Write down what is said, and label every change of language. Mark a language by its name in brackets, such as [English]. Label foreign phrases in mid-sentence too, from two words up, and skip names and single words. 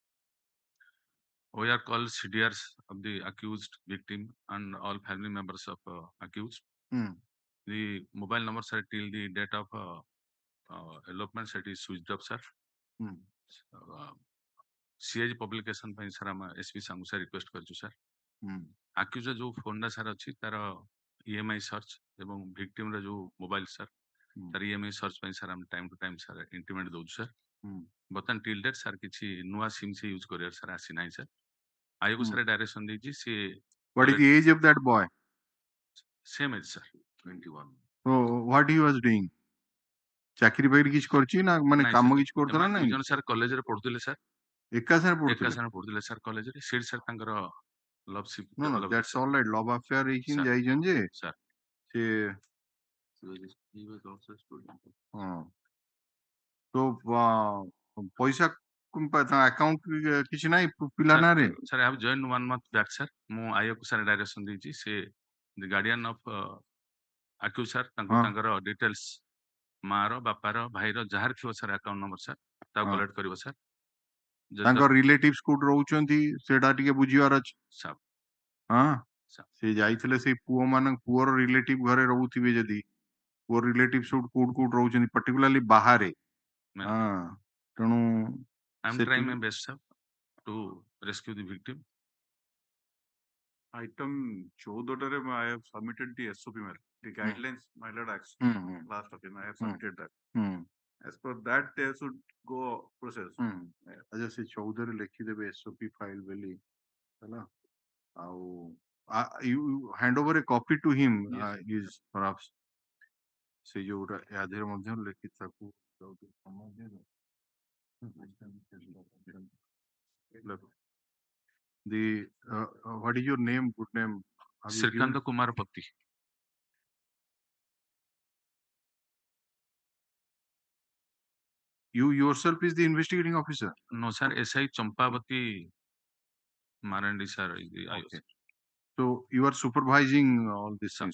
[English] We are called CDRs of the accused victim and all family members of accused. The mobile number, sir, till the date of elopement, sir, it is switched off, sir. CIG publication [Odia] ପାଇଁ sir ଆମେ SP ସାଙ୍ଗକୁ [English] sir request [Odia] କରିଛୁ sir. Accused जो phone ଟା sir ଅଛି ତାର [English] EMI search [Odia] ଏବଂ victim ର जो [English] mobile sir [Odia] ତାର [English] EMI search [Odia] ପାଇଁ sir ଆମେ [English] time to time sir intimate [Odia] ଦଉଛୁ sir. ବର୍ତ୍ତମାନ [English] till date sir [Odia] କିଛି ନୂଆ SIM ସେ use କରିବାର sir ଆସି ନାହିଁ sir. ଆୟକୁ [English] sir direction [Odia] ଦେଇଛି ସେ [English] What is the age of that boy? same age sir, 21. So what he was doing? [Odia] ଚାକିରି ବାକିରି କିଛି କରିଛି ନା ମାନେ ନାଇଁ କାମ sir, କିଛି କରୁଥିଲା ଏମାନେ ନା ଦୁଇ ଜଣ [English] sir college [Odia] ରେ ପଢୁଥିଲେ sir. ଏକା ସାଙ୍ଗରେ ଏକା ପଢୁଥିଲେ? ସାଙ୍ଗରେ ପଢୁଥିଲେ [English] sir college [Odia] ରେ. ସେଠି sir ତାଙ୍କର [English] love ship No, develop that's all right. Love affair ହେଇକି Sir. [Odia] ଯାଇଛନ୍ତି ଯେ sir. ସେ [English] He was also a student. [Odia] ହଁ ତ ପଇସା ତାଙ୍କ ଆକାଉଣ୍ଟ କିଛି ନାହିଁ ପିଲା Sir, ନାଁରେ? [English] sir, I have joined 1 month back, sir. [Odia] ମୁଁ ଆୟକୁ [English] sir direction [Odia] ଦେଇଛି ସେ [English] the guardian of accused sir [Odia] ତାଙ୍କୁ ହଁ। ତାଙ୍କର details ମାର ବାପାର ଭାଇର ଯାହାର ଥିବ [English] sir account number sir [Odia] ତାକୁ ହଁ। collect କରିବ sir. ତାଙ୍କ ରିଲେଟିଭ୍ସ କୋଉଠି ରହୁଛନ୍ତି ସେଟା ଟିକେ ବୁଝିବାର ଅଛି। Sir. ହଁ Sir. ସେ ଯାଇଥିଲେ ସେଇ ପୁଅର ରିଲେଟିଭ ଘରେ ରହୁଥିବେ ଯଦି ପୁଅ ରିଲେଟିଭ ସବୁ କୋଉଠି ରହୁଛନ୍ତି ପର୍ଟିକୁଲାରଲି ବାହାରେ। Ma'am. ହଁ ତେଣୁ [English] I'm trying my best, sir, to rescue the victim. Item 14 I have submitted the SOP mail. The guidelines, my lord, action. Last of them, I have submitted that. As per that, they should go process. [Odia] ଆଚ୍ଛା ସେ 14ରେ ଲେଖିଦେବେ [English] SOP file [Odia] ବୋଲି ହେଲା ଆଉ [English] you hand over a copy to him. Is perhaps [Odia] ସେ ଯୋଉଟା ୟା ଦେହରେ ମଧ୍ୟ ଲେଖି ତାକୁ [English] the what is your name, good name? Have you given? ଶ୍ରୀକାନ୍ତ କୁମାର ପତି. You yourself is the investigating officer? No, sir, SI Champavati Marandi, sir, is the Okay. So you are supervising all these Sir.